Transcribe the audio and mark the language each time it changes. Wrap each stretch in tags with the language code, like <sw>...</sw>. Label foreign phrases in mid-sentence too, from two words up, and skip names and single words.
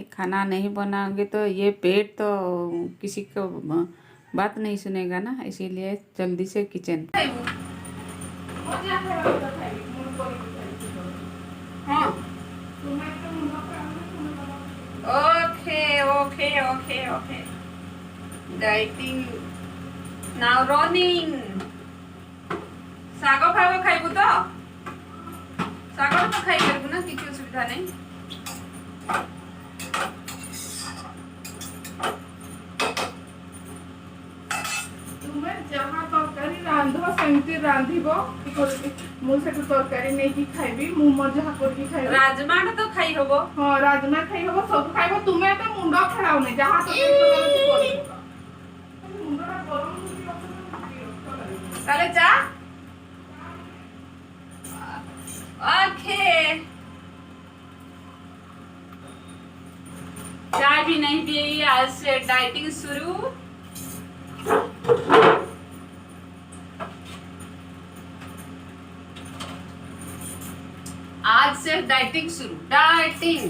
<hi>खाना नहीं बनाओगे तो ये पेट तो किसी को बात नहीं सुनेगा ना, इसीलिए जल्दी से किचन। हाँ,</hi> <en>okay okay okay okay. dieting now running.</en> <or>ଶାଗ ଫାଗ ଖାଇବୁ ତ? ଶାଗ ତ ଖାଇପାରିବୁ ନା, କିଛି ଅସୁବିଧା ନାହିଁ। ତୁମେ ଯାହା ତରକାରୀ ରାନ୍ଧ ସେମିତି ରାନ୍ଧିବ। ମୁଁ ସେଠୁ ତରକାରୀ ନେଇକି ଖାଇବି, ମୁଁ ମୋର ଯାହା କରିକି ଖାଇବି। ରାଜମାଟା ତ ଖାଇ ହବ। ହଁ, ରାଜମା ଖାଇ ହବ, ସବୁ ଖାଇବ। ତୁମେ ଏତେ ମୁଣ୍ଡ ଖେଳାଉନି, ଯାହା ତରକାରୀ କରିବ। ମୁଣ୍ଡଟା ଗରମ ତାହେଲେ ଯା।</or> <hi>ओके, चाय भी नहीं पिएगी, आज से डाइटिंग शुरू। आज से डाइटिंग शुरू, डाइटिंग।</hi>